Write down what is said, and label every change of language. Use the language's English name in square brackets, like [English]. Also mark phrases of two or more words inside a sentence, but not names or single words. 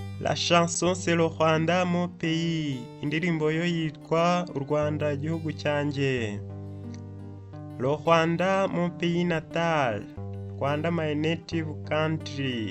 [French] La chanson c'est le Rwanda mon pays. [Kinyarwanda] Indirimbo yo yitwa u Rwanda igihugu cyanjye. [French] Le Rwanda mon pays natal. [English] Rwanda my native country.